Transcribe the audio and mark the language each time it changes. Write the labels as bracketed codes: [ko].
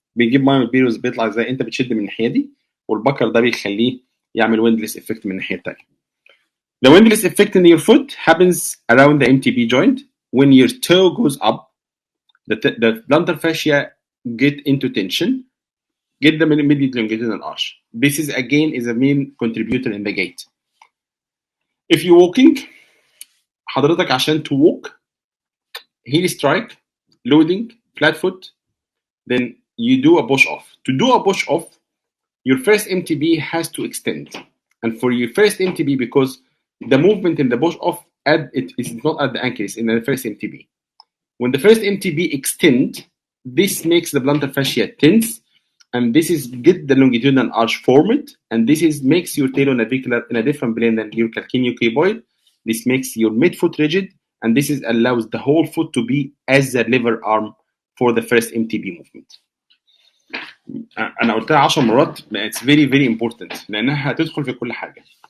[ar] بيجيب ميه من البير بيطلع ازاي؟ انت بتشد من الناحيه دي والبكر ده بيخليه يعمل [en] windlass effect [ar] من الناحيه الثانيه. [en] The windlass effect in your foot happens around the MTB joint. When your toe goes up, the plantar fascia get into tension, get the immediate longitudinal arch. This is again a main contributor in the gait. If you're walking, [ar] حضرتك عشان [en] to walk, heel strike, loading, flat foot, then you do a push off. To do a push off, your first MTB has to extend. And for your first MTB, because the movement in the push off it is not at the ankle, it's in the first MTB. When the first MTB extend, this makes the plantar fascia tense, and this is get the longitudinal arch formed, and this is makes your talonavicular in a different plane than your calcaneocuboid. This makes your midfoot rigid, and this is allows the whole foot to be as the lever arm for the first MTB movement. [ar] أنا قلتها 10 مرات. [en] It's very very important [ar] لأنها هتدخل في كل حاجة.